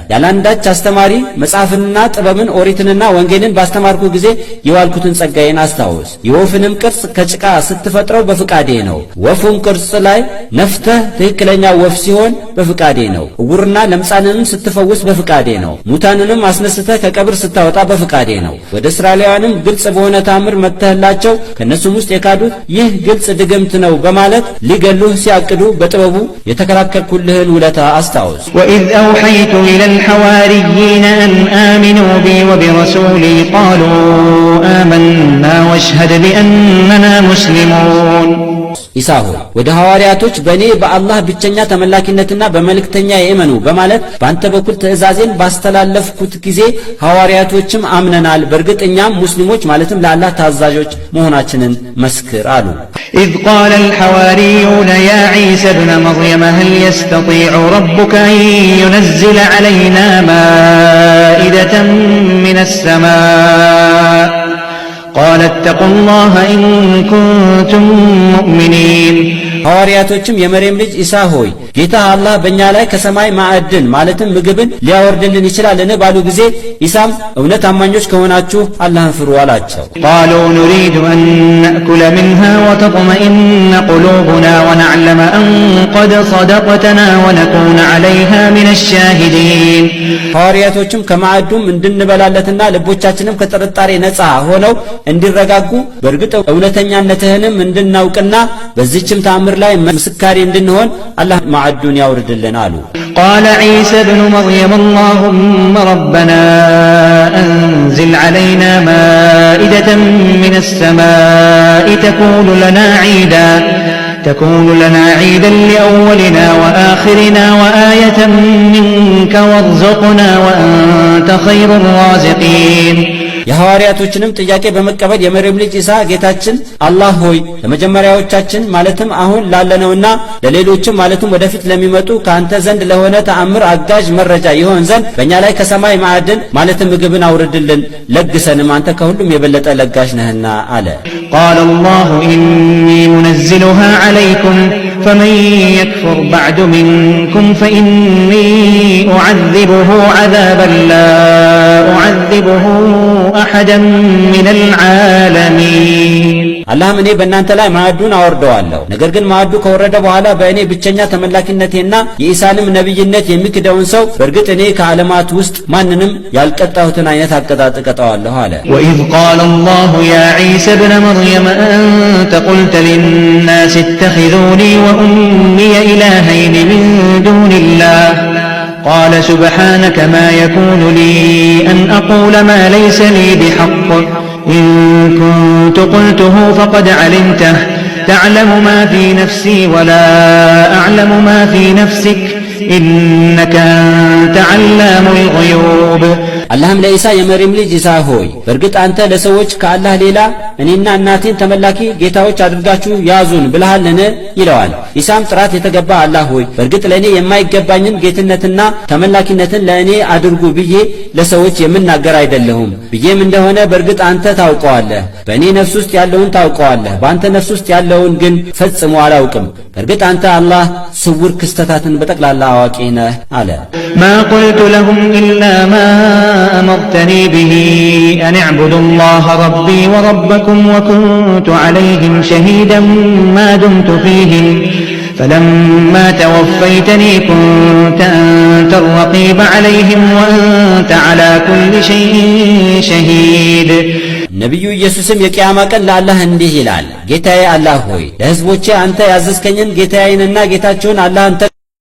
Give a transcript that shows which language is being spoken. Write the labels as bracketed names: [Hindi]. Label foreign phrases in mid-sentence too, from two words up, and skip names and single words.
[Amharic] ያላንዳች አስተማሪ መጽሐፍንና ጥበብን ኦሪትንና ወንጌልን ባስተማርኩ ጊዜ የዋልኩትን ጸጋዬን አስታውስ። የወፍንም ቅርጽ ከጭቃ ስትፈጥረው በፍቃዴ ነው። ወፉን ቅርጽ ላይ ነፍተህ ትክክለኛ ወፍ ሲሆን በፍቃዴ ነው። ዕውርና ለምጻንንም ስትፈውስ በፍቃዴ ነው። ሙታንንም አስነስተህ ከቀብር ስታወጣ በፍቃዴ ነው። ወደ እስራኤላውያንም ግልጽ በሆነ ታምር መጥተህላቸው ከነሱም ውስጥ የካዱት ይህ ግልጽ ድግምት ነው በማለት ሊገሉህ ሲያቅዱ በጥበቡ የተከላከልኩልህን ውለታ አስታውስ። [Arabic] وإذ أوحيت إلى الحواريين أن آمنوا بي وبرسولي قالوا آمنا واشهد بأننا مسلمون [Amharic] ኢሳ ሆይ ወደ ሐዋርያቶች በእኔ በአላህ ብቸኛ ተመላኪነትና በመልእክተኛ የእመኑ በማለት በአንተ በኩል ትእዛዜን ባስተላለፍኩት ጊዜ ሐዋርያቶችም አምነናል፣ በእርግጥ እኛም ሙስሊሞች ማለትም ለአላህ ታዛዦች መሆናችንን መስክር አሉ። [Arabic] إذ قال الحواريون يا عيسى ابن مريم هل يستطيع ربك أن ينزل علينا مائدة من السماء قال اتقوا الله إن كنتم مؤمنين [Amharic] ሐዋርያቶችም የመርየም ልጅ ኢሳ ሆይ ጌታ አላህ በእኛ ላይ ከሰማይ ማዕድን ማለትም ምግብን ሊያወርድልን ይችላልን ባሉ ጊዜ ኢሳም እውነት አማኞች ከሆናችሁ አላህን ፍሩ አላቸው። [Arabic] قالوا نريد أن نأكل منها وتطمئن قلوبنا ونعلم أن قد صدقتنا ونكون عليها من الشاهدين [Amharic] ሐዋርያቶችም ከማዕዱም እንድንበላለትና ልቦቻችንም ከጥርጣሬ ነፃ ሆነው እንዲረጋጉ በእርግጥ እውነተኛነትህንም እንድናውቅና በዚህችም ተአምር ላይ ምስካሪ እንድንሆን አላህ ማዕዱን ያውርድልን አሉ። [Arabic] قال عيسى ابن مريم اللهم ربنا أنزل علينا مائدة من السماء تكون لنا عيدا لأولنا وآخرنا وآية منك وارزقنا وأنت خير الرازقين [Amharic] የሐዋርያቶችንም ጥያቄ በመቀበል የመርየም ልጅ ኢሳ ጌታችን አላህ ሆይ ለመጀመሪያዎቻችን ማለትም አሁን ላለነውና ለሌሎችም ማለትም ወደፊት ለሚመጡ ካንተ ዘንድ ለሆነ ተአምር አጋዥ መረጃ ይሆን ዘንድ በእኛ ላይ ከሰማይ ማዕድን ማለትም ምግብን አውርድልን፣ ለግሰንም አንተ ከሁሉም የበለጠ ለጋሽ ነህና አለ። [Arabic] قال الله إني منزلها عليكم فمن يكفر بعد منكم فإني أعذبه عذابا لا أعذبه أحدا من العالمين [Amharic] አላህም እኔ በእናንተ ላይ ማዕዱን አወርደዋለሁ። ነገር ግን ማዕዱ ከወረደ በኋላ በእኔ ብቸኛ ተመላኪነቴና የኢሳንም ነብይነት የሚክደውን ሰው በእርግጥ እኔ ከዓለማት ውስጥ ማንንም ያልቀጣሁትን አይነት አቀጣጥ እቀጣዋለሁ አለ። [Arabic] وإذ قال الله يا عيسى ابن مريم أنت قلت للناس اتخذوني وأمي إلهين من دون الله قال سبحانك ما يكون لي أن أقول ما ليس لي بحق إن كنت قلته فقد علمته تعلم ما في نفسي ولا أعلم ما في نفسك إنك أنت علام الغيوب [Amharic] አላህም ለኢሳ የመርየም ልጅ ኢሳ ሆይ በእርግጥ አንተ ለሰዎች ከአላህ ሌላ እኔና እናቴን ተመላኪ ጌታዎች አድርጋችሁ ያዙን ብለሃልን ይለዋል። ኢሳም ጥራት የተገባ አላህ ሆይ በእርግጥ ለእኔ የማይገባኝን ጌትነትና ተመላኪነትን ለእኔ አድርጉ ብዬ ለሰዎች የምናገር አይደለሁም። ብዬም እንደሆነ በእርግጥ አንተ ታውቀዋለህ፣ በእኔ ነፍስ ውስጥ ያለውን ታውቀዋለህ፣ በአንተ ነፍስ ውስጥ ያለውን ግን ፈጽሞ አላውቅም። በእርግጥ አንተ አላህ ስውር ክስተታትን በጠቅላላ አዋቂ ነህ አለ። [Arabic] ما قلت لهم إلا ما أمرتني به أن اعبدوا الله ربي وربكم وكنت عليهم شهيدا ما دمت فيهم فلما توفيتني كنت أنت الرقيب عليهم وأنت على كل شيء شهيد [Amharic] ነቢዩ ኢየሱስም የቂያማ ቀን ለአላህ እንዲህ ይላል፣ ጌታዬ አላህ ሆይ ለሕዝቦቼ አንተ ያዘዝከኝን ጌታዬንና ጌታቸውን አላህን